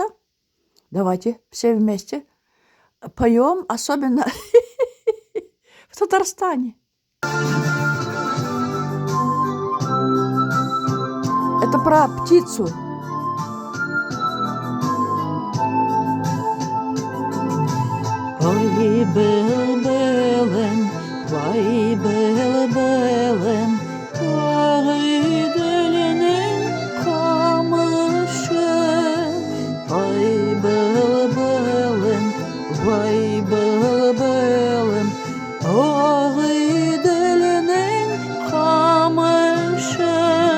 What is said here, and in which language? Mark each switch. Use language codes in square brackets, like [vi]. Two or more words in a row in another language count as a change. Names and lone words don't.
[ru] Давайте все вместе поем, особенно в Татарстане. Это про птицу. Ой, [crh] бел-белем, vay bel-belem, vay delinin kamışı. Vay bel-belem, vay bel-belem, vay delinin kamışı.